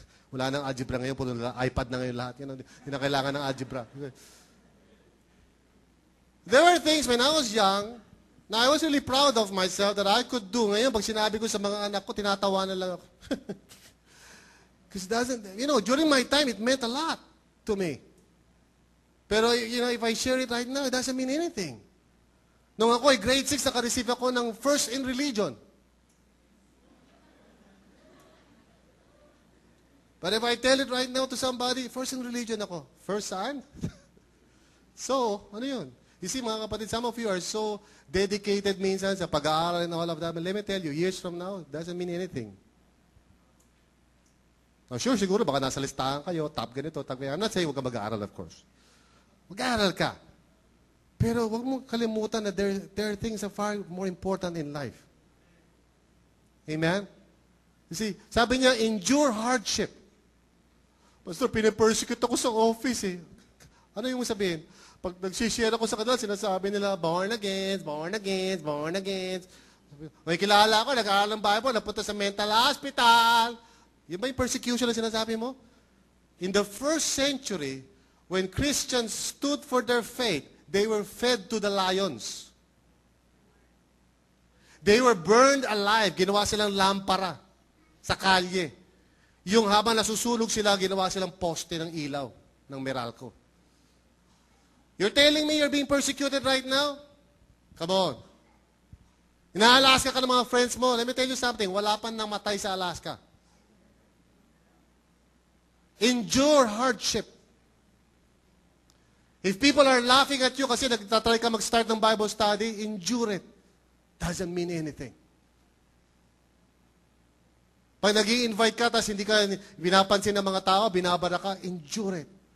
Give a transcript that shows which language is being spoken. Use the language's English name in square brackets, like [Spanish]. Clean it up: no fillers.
[Filipino] Wala nang algebra ngayon, puro iPad na ngayon lahat. Hindi na kailangan ng algebra. [English] There were things when I was young, na I was really proud of myself that I could do. [Filipino] Ngayon, pag sinabi ko sa mga anak ko, tinatawa na lang ako. [English] Because during my time, it meant a lot to me. Pero, if I share it right now, it doesn't mean anything. [Filipino] Nung ako, grade 6, naka-receive ako ng first in religion. [English] But if I tell it right now to somebody, first in religion ako. First saan? So, [Filipino] ano yun? [English] You see, [Filipino] mga kapatid, [English] some of you are so dedicated [Filipino] minsan sa pag-aaral [English] and all of that. But let me tell you, years from now, it doesn't mean anything. [Filipino] Now, sure, siguro, baka nasa listahan kayo, top ganito, top ganito. [English] I'm not saying [Filipino] huwag ka mag-aaral, [English] of course. [Filipino] Mag-aaral ka. Pero huwag mong kalimutan na [English] there are things that are far more important in life. Amen? You see, [Filipino] sabi niya, [English] endure hardship. [Filipino] Pastor, pinapersecute ako sa office eh. Ano yung sabihin? Pag nagsishare ako sa kanila, sinasabi nila, born again, born again, born again. May kilala ako, nag-aaral ng Bible, napunta sa mental hospital. Yung ba yung persecution na sinasabi mo? [English] In the first century, when Christians stood for their faith, they were fed to the lions. They were burned alive. [Filipino] Ginawa silang lampara sa kalye. Yung habang nasusunog sila, ginawa silang poste ng ilaw ng Meralco. [English] You're telling me you're being persecuted right now? Come on. [Filipino] Ina-Alaska ka ng mga [English] friends mo. Let me tell you something. [Filipino] Wala pa nang matay sa Alaska. [English] Endure hardship. If people are laughing at you [Filipino] kasi nagtatry ka mag-start ng [English] Bible study, endure it. Doesn't mean anything. [Filipino] Pag nag-i-invite ka, tapos hindi ka binapansin ng mga tao, binabara ka, [English] endure it.